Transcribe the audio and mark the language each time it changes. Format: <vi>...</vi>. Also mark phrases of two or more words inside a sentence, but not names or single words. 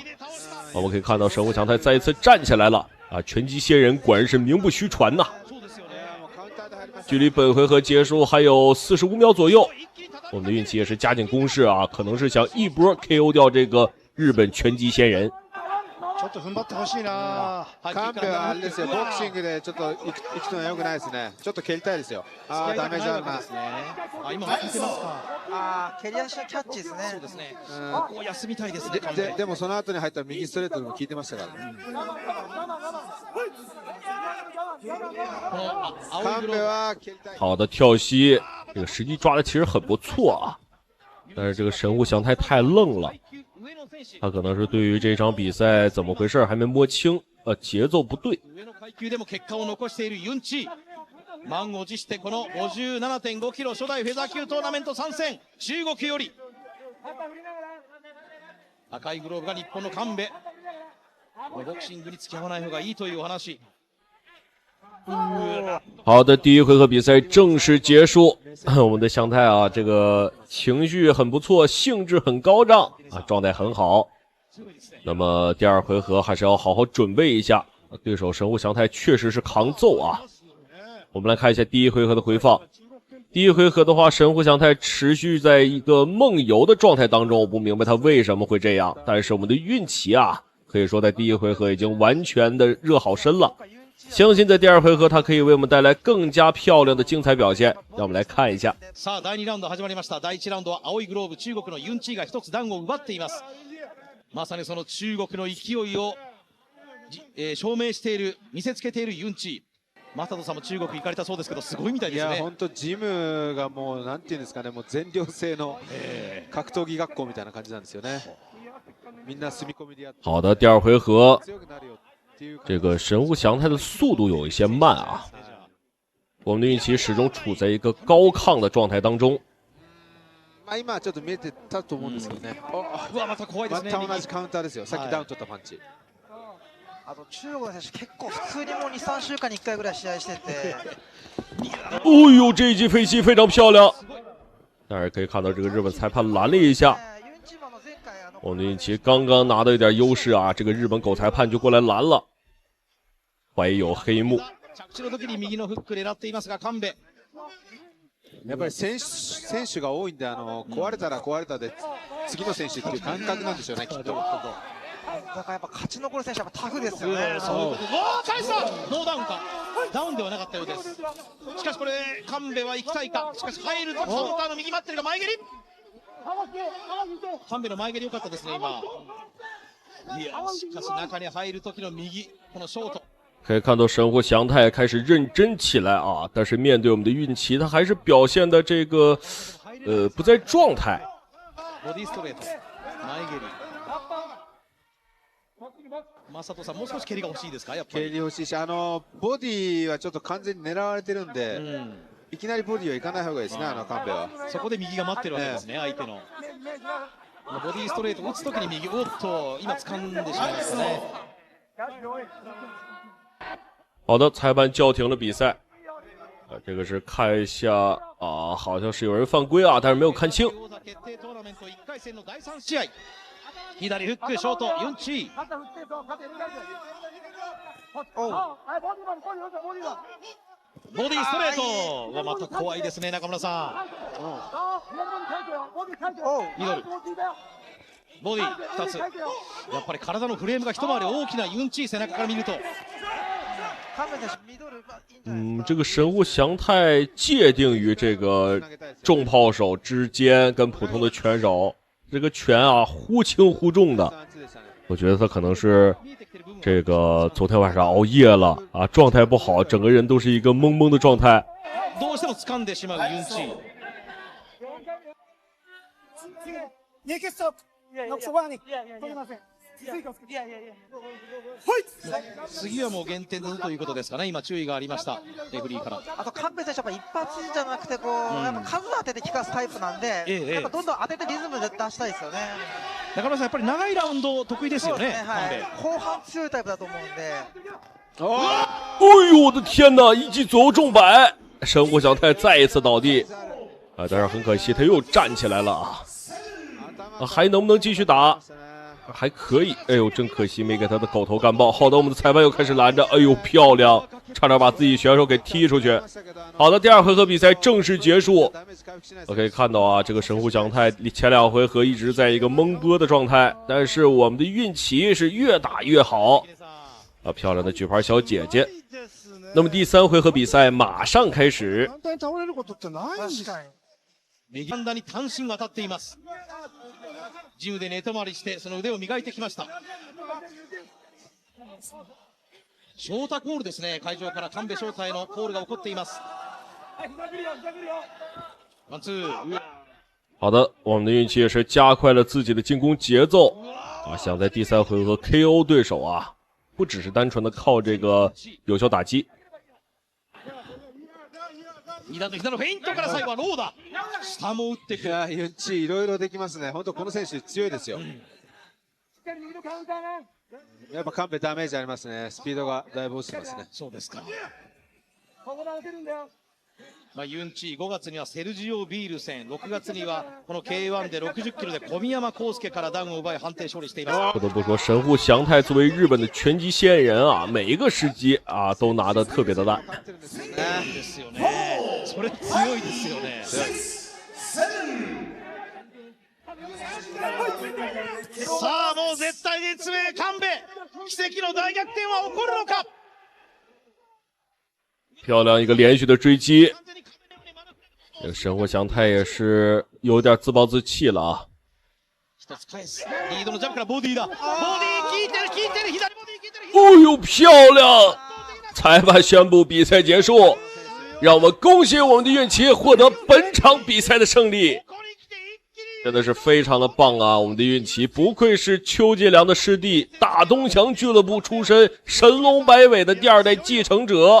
<zh>我们可以看到神户祥太再一次站起来了啊！拳击仙人果然是名不虚传呐。距离本回合结束还有45秒左右，我们的运气也是加紧攻势啊，可能是想一波 KO 掉这个日本拳击仙人。</zh> <ja>ちょっと踏ん張ってほしいな。カンベはあれですよ、ボクシングでちょっと行くのは良くないですね。ちょっと蹴りたいですよ。ダメージあるな。今見てますか。蹴り足のキャッチですね。そうですね。ここ休みたいですね。でもその後に入った右ストレートでも効いてましたからね。カンベは蹴りたい。</ja> <zh>好的跳膝，这个时机抓的其实很不错啊，但是这个神户祥太太愣了。他可能是对于这场比赛怎么回事还没摸清，节奏不对。</zh> <ja>満を持してこの 57.5 キロ初代フェザー級トーナメント参戦、中国より赤いグローブが日本の神戸。ボクシングに付き合わない方がいいというお話。</ja> <zh>好的，第一回合比赛正式结束。我们的祥太啊，这个情绪很不错，兴致很高涨啊，状态很好。那么第二回合还是要好好准备一下，对手神户祥太确实是抗揍啊。我们来看一下第一回合的回放。第一回合的话，神户祥太持续在一个梦游的状态当中，我不明白他为什么会这样。但是我们的运气啊，可以说在第一回合已经完全的热好身了。相信在第二回合他可以为我们带来更加漂亮的精彩表现，让我们来看一下。</zh> <ja>さあ第2ラウンド始まりました。第1ラウンドは青いグローブ中国のユンチーが一つダウンを奪っています。まさにその中国の勢いを、証明している、見せつけているユンチー。マサトさんも中国行かれたそうですけど、すごいみたいですね。いや本当ジムがもうなんていうんですかね、もう全寮制の格闘技学校みたいな感じなんですよね。みんな住み込みでやって。</ja> <zh>好的，第二回合。这个神户祥太的速度有一些慢啊，我们的运气始终处在一个高亢的状态当中。</zh> <ja>今ちょっと見えてたと思うんですけどね。また怖いですね。また同じカウンターですよ。さっきダウン取ったパンチ。中国の選手結構普通にもう2、3週間に1回ぐらい試合してて。</ja> <zh>哦呦，这一击飞膝非常漂亮，但是可以看到这个日本裁判拦了一下。我们的运气刚刚拿到一点优势啊，这个日本狗裁判就过来拦了，怀有黑幕。</zh> <ja>やっぱり選手が多いんで、壊れたら壊れたで次の選手っていう感覚なんでしょうね、きっと。だからやっぱ勝ち残る選手はタフですよね。返したノーダウンか、ダウンではなかったようです。しかしこれ神戸は行きたいか、しかし入るとカウンターの右待ってるが前蹴り。神戸の前蹴り良かったですね今。いやしかし中に入る時の右このショート。</ja> <zh>可以看到神户祥太开始认真起来啊，但是面对我们的运气，他还是表现的这个不在状态。</zh> <ja>ボディストレート前蹴り。マサトさんもう少し蹴りが欲しいですか。やっぱり蹴り欲しいし、ボディはちょっと完全に狙われてるんで、いきなりボディはいかない方がいいですね、神戸は。そこで右が待ってるわけですね、相手の。ボディストレート打つときに右、おっと今掴んでしまいましたね。</ja> <zh>好的，裁判叫停了比赛。这个是看一下啊，好像是有人犯规啊，但是没有看清。</zh> <ja>左フックショートユンチー。ボディストレートはまた怖いですね中村さん。ミドルボディ2つ。やっぱり体のフレームが一回り大きなユンチー背中から見ると。</ja> <zh>这个神户祥太界定于这个重炮手之间跟普通的拳手，这个拳啊忽轻忽重的，我觉得他可能是这个昨天晚上熬夜了啊，状态不好，整个人都是一个懵懵的状态。</zh> <ja>どうしても掴んでしまうユンチー。次はもう減点だぞということですかね、今、注意がありました、レフリーから。あと神戸選手は一発じゃなくてこう、やっぱ数当てて効かすタイプなんで、やっぱどんどん当ててリズムで出したいですよね。中村さん、やっぱり長いラウンド得意ですよね、後半強いタイプだと思うんで。</ja> <zh>哎呦我的天哪！一击左右中摆，神户祥太再一次倒地啊！但是很可惜，他又站起来了啊！还能不能继续打？还可以。哎呦，真可惜没给他的狗头干爆。好的，我们的裁判又开始拦着。哎呦，漂亮，差点把自己选手给踢出去。好的，第二回合比赛正式结束。我可以看到啊，这个神户祥太前2回合一直在一个懵波的状态，但是我们的运气是越打越好。啊，漂亮的举牌小姐姐。那么第3回合比赛马上开始。</zh> <ja>右ハンダに単身が当たっています。ジムで寝泊まりしてその腕を磨いてきました。ショータコールですね。会場から神戸翔太へのコールが起こっています。ワンツー。</ja> <zh>好的，我们的运气也是加快了自己的进攻节奏啊，想在第3回合 KO 对手啊，不只是单纯的靠这个有效打击。</zh> <ja>2 段の膝のフェイントから最後はローダ下も打ってくる。ユンチいろいろできますね。本当この選手強いですよ。やっぱ神戸ダメージありますね。スピードがだいぶ落ちてますね。そうですか。ユンチ5月にはセルジオ・ビール戦、6月にはこの K1 で60キロで小宮山康介からダウンを奪い判定勝利しています。</ja> <zh>不得不说，神户祥太作为日本的拳击先人啊，每一个时机啊都拿得特别的烂。</zh> <ja>ですよね。それ強いですよね。さあもう絶対絶命神戸、奇跡の大逆転は起こるのか。</ja> <zh>漂亮一个连续的追击，这个神户祥太也是有点自暴自弃了啊。リードのジャンプからボディだ。ボディ効いてる効いてる、左ボディ効いてる。哦呦，漂亮！裁判宣布比赛结束，让我们恭喜我们的运气获得本场比赛的胜利。真的是非常的棒啊！我们的运气不愧是邱介良的师弟，大东翔俱乐部出身，神龙摆尾的第2代继承者。</zh>